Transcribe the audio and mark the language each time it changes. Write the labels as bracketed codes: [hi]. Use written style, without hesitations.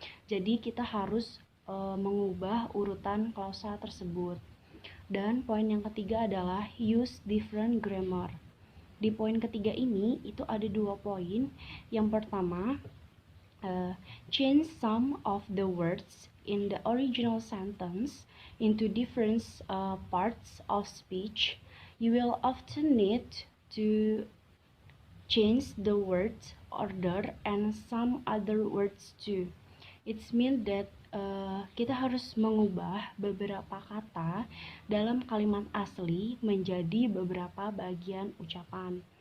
[id] Jadi kita harus mengubah urutan klausa tersebut. Dan poin yang ketiga adalah [en] use different grammar. [id] Di poin ketiga ini itu ada 2 poin. Yang pertama, [en] change some of the words in the original sentence into different parts of speech. You will often need to change the word order and some other words too. It means that [id] kita harus mengubah beberapa kata dalam kalimat asli menjadi beberapa bagian ucapan.